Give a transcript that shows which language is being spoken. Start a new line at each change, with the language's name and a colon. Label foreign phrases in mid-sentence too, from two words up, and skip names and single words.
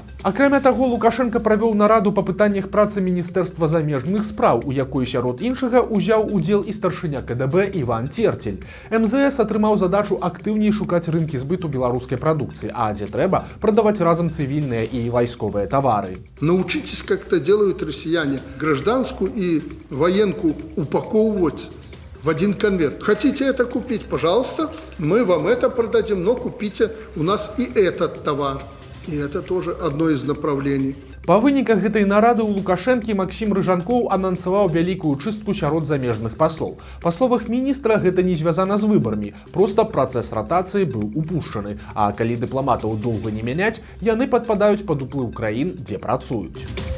Belarusian: Акрамя таго, Лукашенко правёў нараду па пытаннях працы Міністэрства замежных спраў, у якой сярод іншага ўзяў удзел і старшыня КДБ Іван Терцель. МЗС атрымаў задачу актыўней шукаць рынкі збыту беларускай прадукцыі, а дзе трэба, прадаваць разам цывільныя і вайсковыя тавары.
Russian: Научитесь, как это делают россияне, гражданскую и военку упаковывать в один конверт. Хотите это купить? Пожалуйста, мы вам это продадим, но купите у нас и этот товар. И это тоже одно из направлений.
Belarusian: Па выніках гэтай нарады ў Лукашэнкі Максім Рыжанкоў анансаваў вялікую чыстку сярод замежных паслоў. Па словах міністра, гэта не звязана з выбарамі, проста працэс ратацыі быў упушчаны, а калі дыпламатаў доўга не мяняць, яны падпадаюць пад уплыў краін, дзе працуюць.